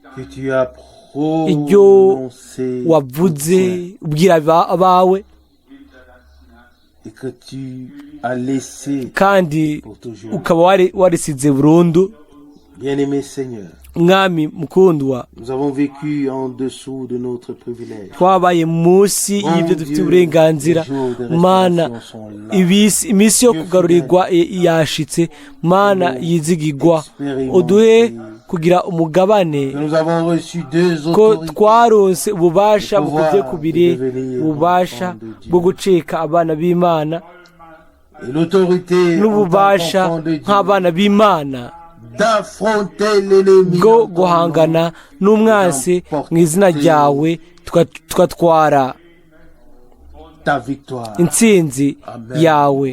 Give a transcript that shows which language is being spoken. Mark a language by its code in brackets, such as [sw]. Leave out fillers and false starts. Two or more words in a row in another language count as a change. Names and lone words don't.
[rn] iryo wavuze ubwira abawe, kandi ukaba warisize burundu. Mwami mukundwa, twabaye munsi y'ibyo dufite uburenganzira. Mana, iminsi yo kugarurirwa yashitse. Mana yizigirwa, uduhe kugira umugabane, ko twaronse ububasha bukuvye kubiri, ububasha bwo guceka abana b'Imana, n'ububasha nk'abana b'Imana bwo guhangana n'umwansi mu izina ryawe, tugatwara intsinzi yawe.